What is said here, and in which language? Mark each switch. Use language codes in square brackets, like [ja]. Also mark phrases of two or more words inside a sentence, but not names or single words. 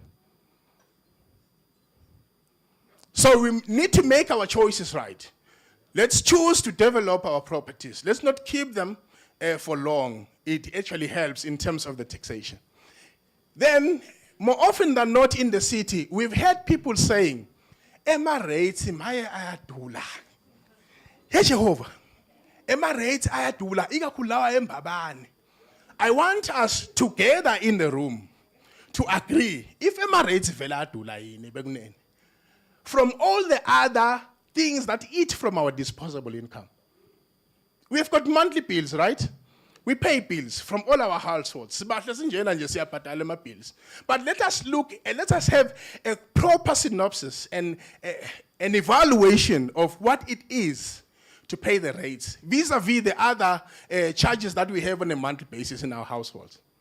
[en] So we need to make our choices right. Let's choose to develop our properties. Let's not keep them for long. It actually helps in terms of the taxation. Then, more often than not in the city, we've heard people saying, [ss] Ema rates maya ayadula. Hey Jehovah, Ema rates ayadula, igakulawa embabane. [en] I want us together in the room to agree, if [ss] Ema rates vela adula yini bekunene, [en] from all the other things that eat from our disposable income. We've got monthly bills, right? We pay bills from all our households. But let us look and let us have a proper synopsis and an evaluation of what it is to pay the rates vis-a-vis the other charges that we have on a monthly basis in our households.